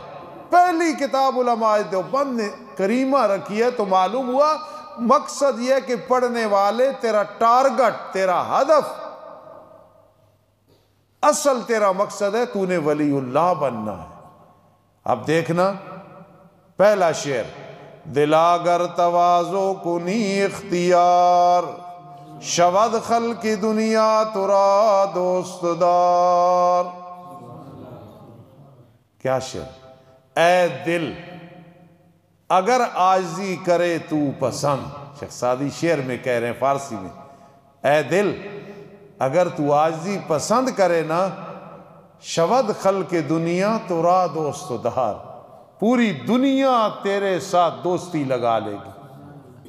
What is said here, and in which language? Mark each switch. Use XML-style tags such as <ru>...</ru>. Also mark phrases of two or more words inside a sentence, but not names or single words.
<ur>پہلی کتاب علماء دیوبند نے کریمہ رکھی ہے. تو معلوم ہوا مقصد یہ کہ پڑھنے والے تیرا ٹارگٹ، تیرا ہدف، اصل تیرا مقصد ہے تو نے ولی اللہ بننا ہے. اب دیکھنا پہلا شعر،</ur> <fa>دلاگر تواضع کنی اختیار، شود خلق دنیا ترا دوست دار.</fa> <ur>کیا شعر! اے دل اگر عاجزی کرے تو پسند. شیخ سعدی شعر میں کہہ رہے ہیں فارسی میں، اے دل اگر تو عاجزی پسند کرے نا،</ur> <fa>شود خلق دنیا ترا دوست دار،</fa> <ur>پوری دنیا تیرے ساتھ دوستی لگا لے گی.</ur>